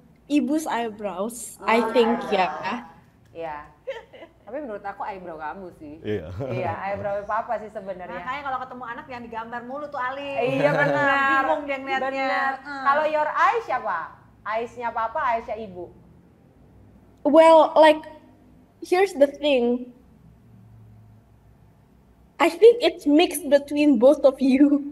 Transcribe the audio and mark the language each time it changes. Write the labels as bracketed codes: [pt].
[en] Ibu's eyebrows, I think ya. [id] Iya. Tapi menurut aku eyebrow kamu sih. Iya. Iya, eyebrow papa sih sebenarnya. Makanya kalau ketemu anak yang digambar mulu tuh Ali. Iya benar. Bingung dia ngeliatnya. Benar. Kalau [en] your eyes [id] siapa? Eyes-nya papa, eyes-nya ibu. [en] Well, like, here's the thing. I think it's mixed between both of you.